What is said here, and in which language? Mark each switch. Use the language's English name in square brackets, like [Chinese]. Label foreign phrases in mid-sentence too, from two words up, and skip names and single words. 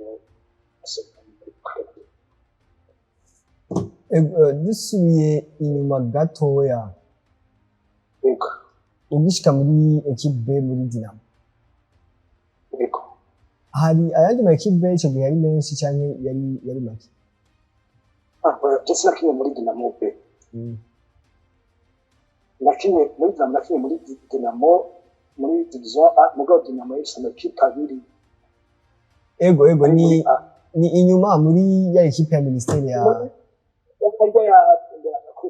[Rundi] dusubiye inyuma gatoya ugishika muri equipe muri Dinamo hari ayandi ma equipe cyo yari menshi cyane yari make [English] just like [Rundi] muri Dinamo pe lakini muri Dinamo muri division A mugabo Dinamo yishana equipe abiri ego ni inyuma muri ya equipe ya ministeri ya kura